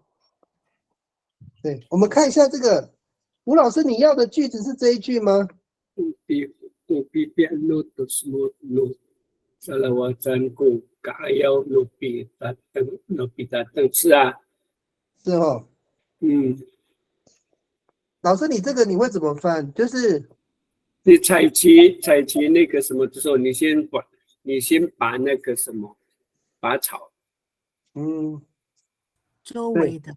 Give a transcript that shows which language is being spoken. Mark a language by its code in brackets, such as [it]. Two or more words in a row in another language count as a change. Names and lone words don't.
[zh] 对，我们看一下这个，吴老师，你要的句子是这一句吗？ [ami] Upi pianot to semut no. Salawatan ko kaayaw no pitatang 是啊。 [zh] 是哦。嗯，老师，你这个你会怎么翻？就是你采集那个什么的时候，你先把那个什么拔草。嗯，周围的。